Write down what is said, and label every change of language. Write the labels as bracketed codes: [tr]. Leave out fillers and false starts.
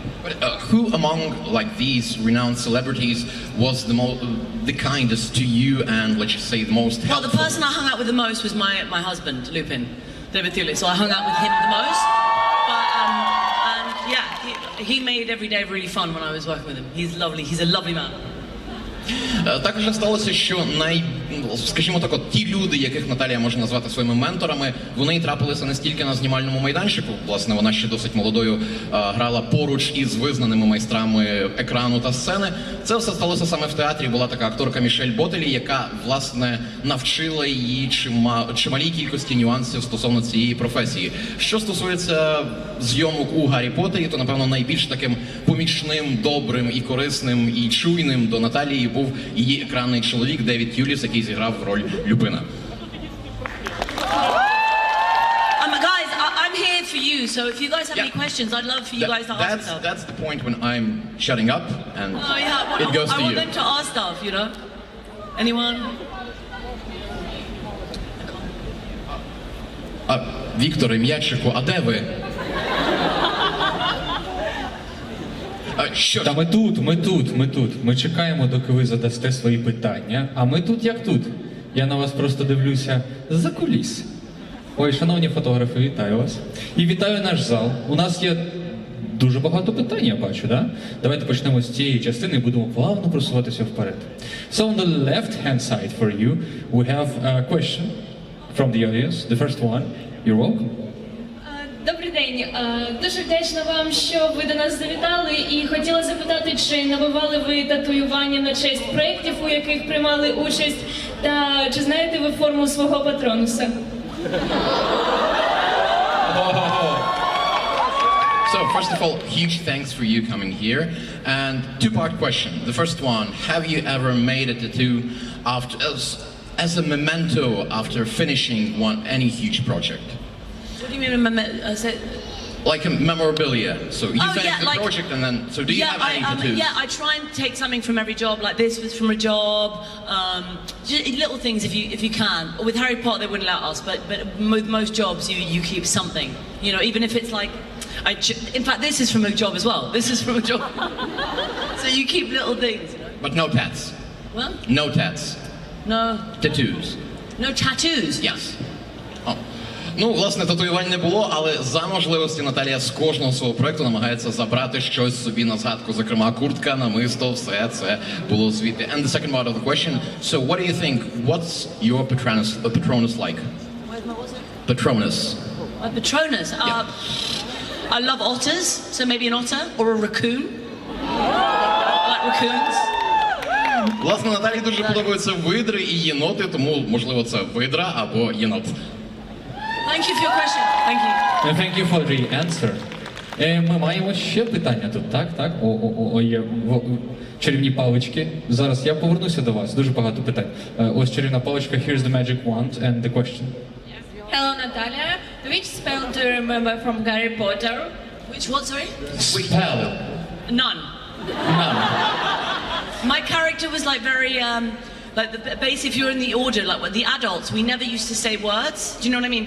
[en] But who among like these renowned celebrities was the kindest to you and let's just say the most helpful? Well, the person I hung out with the most was my husband, Lupin, David Thewlis. So I hung out with him the most. But and yeah, he made every day really fun when I was working with him. He's lovely. He's a lovely man. [uk] Також сталося, що скажімо так, ті люди, яких Наталія може назвати своїми менторами, вони і трапилися не стільки на знімальному майданчику. Власне, вона ще досить молодою грала поруч із визнаними майстрами екрану та сцени. Це все сталося саме в театрі. Була така акторка Мішель Ботелі, яка, власне, навчила її чималій кількості нюансів стосовно цієї професії. Що стосується зйомок у Гаррі Поттері, то, напевно, найбільш таким помічним, добрим і корисним і чуйним до Наталії був її екранний чоловік Девід Тюліс, який зіграв роль Люпина. [en] Guys, I'm here for you, so if you guys have any questions, I'd love for you guys to ask stuff. That's the point when I'm shutting up and it goes to you. I want them to ask stuff, you know? Anyone? [uk] Вікторе, м'ячику, а де ви? Що? Та ми тут. Ми чекаємо, доки ви задасте свої питання. А ми тут як тут. Я на вас просто дивлюся за куліс. Ой, шановні фотографи, вітаю вас. І вітаю наш зал. У нас є дуже багато питань, я бачу, да? Давайте почнемо з цієї частини і будемо плавно просуватися вперед. [en] So on the left-hand side for you, we have a question from the audience. The first one. You're welcome. [uk] Добрий день. Дуже вдячна вам, що ви до нас завітали, і хотіла запитати, чи набивали ви татуювання на честь проєктів, у яких приймали участь, та чи знаєте ви форму свого патронуса? [en] So, first of all, huge thanks for you coming here. And two-part question. The first one, have you ever made a tattoo as a memento after finishing any huge project? What do you mean? Like a memorabilia. So you finished the project and then, so do you have any tattoos? Yeah, I try and take something from every job. Like this was from a job. Just little things if you can. With Harry Potter, they wouldn't let us, but with most jobs, you keep something. You know, even if it's like, in fact, this is from a job as well. This is from a job. So you keep little things. You know? But no tats. What? No tats. No. Tattoos. No tattoos. Yes. Oh. [uk] Ну, власне, татуювань не було, але за можливості Наталія з кожного свого проєкту намагається забрати щось собі на згадку. Зокрема, куртка, намисто, все це було звідти. [en] And the second part of the question, so what do you think, what's your Patronus like? Where's my what's it? Patronus. My Patronus? Yeah. I love otters, so maybe an otter or a raccoon. Like raccoons. [uk] Власне, Наталії дуже подобаються видри і єноти, тому, можливо, це видра або єнот. [en] Thank you for your question. Thank you. Thank you for the answer. [uk] Ми маємо ще питання тут, так? Є чарівні палички. Зараз я повернуся до вас, дуже багато питань. Ось чарівна паличка, [en] here's the magic wand and the question. Hello, Natalia. Which spell do you remember from Garry Potter? Which what, sorry? Spell. None. None. My character was like very, like the base. If you're in the order, like the adults, we never used to say words. Do you know what I mean?